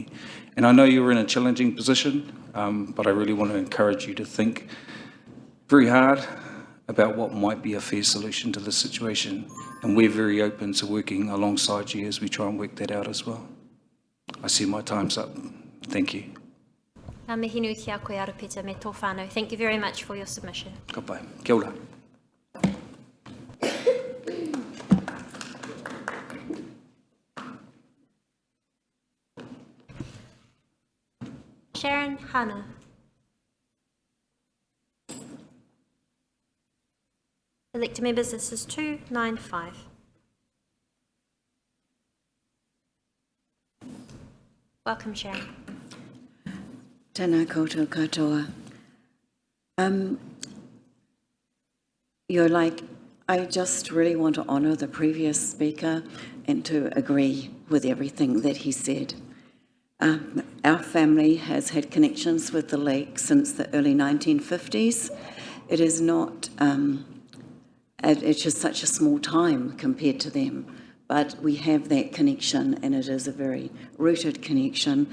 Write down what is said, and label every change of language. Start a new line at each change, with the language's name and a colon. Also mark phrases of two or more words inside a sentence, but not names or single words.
English: And I know you're in a challenging position, but I really want to encourage you to think very hard about what might be a fair solution to this situation. And we're very open to working alongside you as we try and work that out as well. I see my time's up. Thank you.
Māori: Ngā mihi nui ki a koe arapeta me tō whānau.
English: Thank you very much for your submission.
Māori: Ka pai. Kia ora.
English: Sharon Hannah. Elected members, this is 295. Welcome, Sharon.
Māori: Tēnā koutou katoa.
English: I just really want to honour the previous speaker and to agree with everything that he said. Our family has had connections with the lake since the early 1950s. It is not, it's just such a small time compared to them, but we have that connection and it is a very rooted connection.